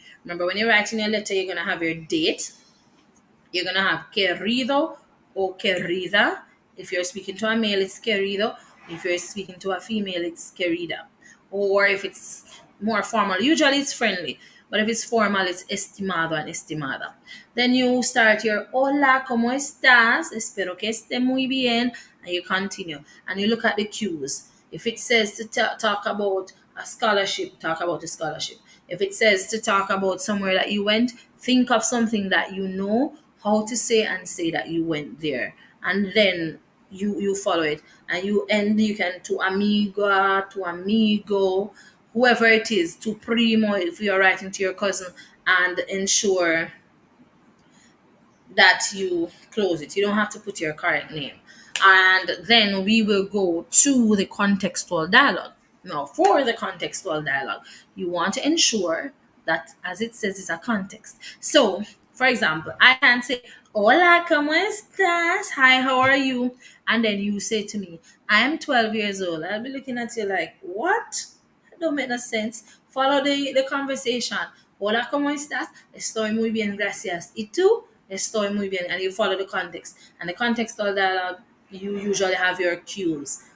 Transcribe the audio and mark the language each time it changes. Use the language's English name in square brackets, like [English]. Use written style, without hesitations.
[English] Remember, when you're writing a letter, you're gonna have your date. You're gonna have querido or querida. If you're speaking to a male, it's querido. If you're speaking to a female, it's querida. Or if it's more formal, usually it's friendly. But if it's formal, it's estimado and estimada. Then you start your [Spanish] hola, ¿cómo estás? Espero que esté muy bien. [English] And you continue. And you look at the cues. If it says to talk about a scholarship, talk about a scholarship. If it says to talk about somewhere that you went, think of something that you know how to say and say that you went there. And then you follow it. And you can to amiga, to amigo, whoever it is, to primo if you're writing to your cousin, and ensure that you close it. You don't have to put your correct name. And then we will go to the contextual dialogue. Now, for the contextual dialogue, you want to ensure that, as it says, it's a context. So, for example, I can say, [Spanish] hola, ¿cómo estás? [English] Hi, how are you? And then you say to me, I am 12 years old. I'll be looking at you like, what? That don't make no sense. Follow the conversation. [Spanish] Hola, ¿cómo estás? Estoy muy bien, gracias. ¿Y tú? Estoy muy bien. [English] And you follow the context. And the contextual dialogue, you usually have your cues.